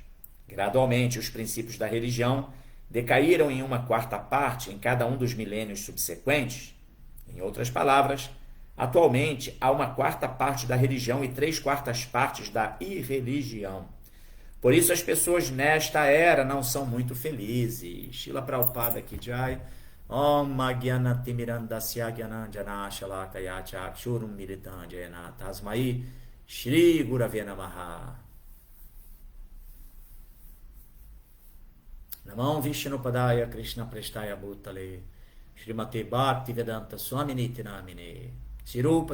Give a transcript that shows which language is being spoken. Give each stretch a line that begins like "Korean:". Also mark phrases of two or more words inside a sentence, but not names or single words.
Portuguese: Gradualmente, os princípios da religião decaíram em uma quarta parte em cada um dos milênios subsequentes. Em outras palavras, atualmente há uma quarta parte da religião e 3/4 partes da irreligião. Por isso as pessoas nesta era não são muito felizes.
Sanskrit: Srila Prabhupada Ki Jai. Om Gyanatimirandasya Gyananjana Shalakaya Chakshurum Militam Jayana Tasmai Shri Gurave Namaha. Namam Vishnupadaya Krishna Prestaya Bhutale Srimate Bhakti Vedanta Swaminiti Namine Sirupa